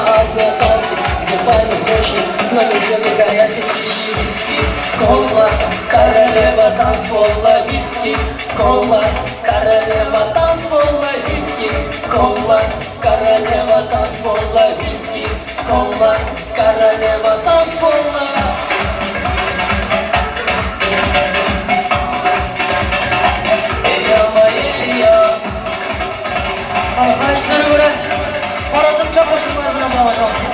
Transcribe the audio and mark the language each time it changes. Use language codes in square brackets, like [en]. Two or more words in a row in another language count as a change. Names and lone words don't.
[ru] одна танцы, где пальмы ночи, новые звезды горят, и свечи, виски, кола, королева танцпола, виски, кола, королева танцпола, виски, кола, королева танцпола, виски, кола, королева танцпола. [tr] Arkadaşlara göre parazım çok hoşuma gidiyor bu havadan.